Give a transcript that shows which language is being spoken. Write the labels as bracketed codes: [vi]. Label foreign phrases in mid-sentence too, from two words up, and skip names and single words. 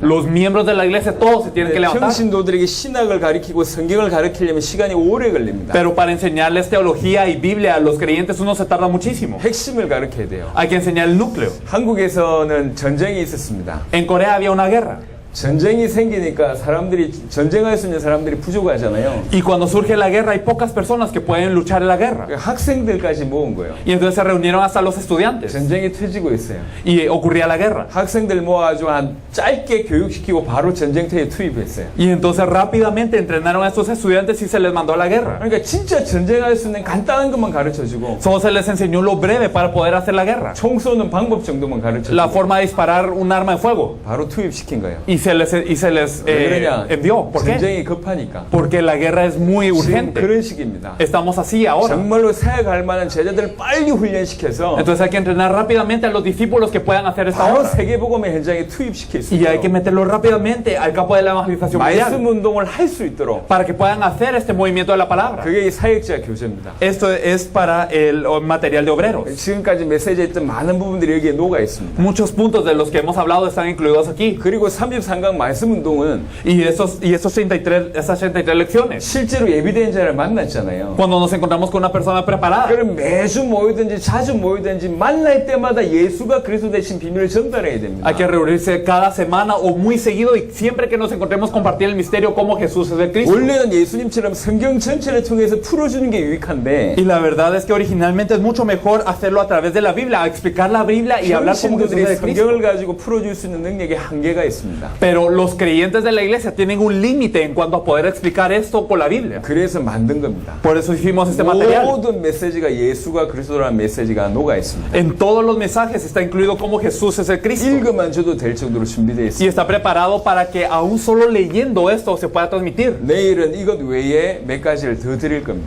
[es] Los miembros de la iglesia todos se tienen que levantar. [ko] 평신도들에게 신학을 가르치고 성경을 가르치려면 시간이 오래 걸립니다. [es] Pero para enseñarles teología y Biblia a los creyentes uno se tarda muchísimo. [ko] 핵심을 가르쳐야 돼요. [es] Hay que enseñar el núcleo. [ko] 한국에서는 전쟁이 있었습니다. [es] En Corea había una guerra. [ko] 전쟁이 생기니까 사람들이 전쟁할 수 있는 사람들이 부족하잖아요. [es] Y cuando surge la guerra hay pocas personas que pueden luchar en la guerra. [ko] 학생들까지 모은 거예요. [es] Y entonces se reunieron hasta los estudiantes [ko] 전쟁이 터지고 있어요. [es] y ocurría la guerra. [ko] 학생들 모아가지고 한 짧게 교육시키고 바로 전쟁터에 투입했어요. [es] Y entonces rápidamente entrenaron a estos estudiantes y se les mandó a la guerra. [ko] 그러니까 진짜 전쟁할 수 있는 간단한 것만 가르쳐주고 [es] Solo se les enseñó lo breve para poder hacer la guerra. [ko] 총 쏘는 방법 정도만 [es] La [ko] 가르쳐주고 [es] forma de disparar un arma de fuego. [ko] 바로 투입시킨 거예요. [es] Y se les [ko] 왜 그러냐? [es] envió. ¿Por qué? [ko] 전쟁이 급하니까. [es] Porque la guerra es muy [ko] 지금 [es] urgente. [ko] 그런 식입니다. [es] Estamos así ahora. [ko] 정말로 사역할 만한 제자들을 빨리 훈련시켜서 [es] Entonces hay que entrenar rápidamente a los discípulos que puedan hacer esta [ko] 바로 [es] obra. [ko] 세계복음의 현장에 투입시킬 수 [es] Y hay que [ko] 있도록 [es] meterlo rápidamente al campo de la evangelización [ko] 말씀 [es] mundial [ko] 운동을 할 수 있도록 [es] para que puedan hacer este movimiento de la palabra. [ko] 그게 이 사역자 교재입니다. [es] Esto es para el material de obreros. [ko] 지금까지 메시지에 있던 많은 부분들이 여기에 녹아 있습니다. [es] Muchos puntos de los que hemos hablado están incluidos aquí. [ko] 그리고 33강 말씀 운동은 [es] Y esas 33 lecciones. [ko] 실제로 예비된 자를 만났잖아요. [es] Cuando nos encontramos con una persona preparada. [ko] 그럼 매주 모이든지 자주 모이든지 만날 때마다 예수가 그리스도 되신 비밀을 전달해야 됩니다. [es] Hay que reunirse cada semana o muy seguido y siempre que nos encontremos compartir el misterio como Jesús es el Cristo. [ko] 원래는 예수님처럼 성경 전체를 통해서 풀어주는 게 유익한데 [es] Y la verdad es que originalmente es mucho mejor hacerlo a través de la Biblia, explicar la Biblia y hablar como Jesús [ko] 신도들이 [es] es el Cristo. [ko] 성경을 가지고 풀어줄 수 있는 능력에 한계가 있습니다. [es] Pero los creyentes de la iglesia tienen un límite en cuanto a poder explicar esto con la Biblia. [ko] 그래서 만든 겁니다. [es] Por eso hicimos este material. [ko] 모든 메시지가 예수가 그리스도라는 메시지가 녹아 있습니다. [es] En todos los mensajes está incluido como Jesús es el Cristo. [ko] 읽어만 줘도 될 정도로 준비되어 [es] Y [ko] 있습니다. [es] está preparado para que aún solo leyendo esto se pueda transmitir. [ko] 내일은 이것 외에 몇 가지를 더 드릴 겁니다.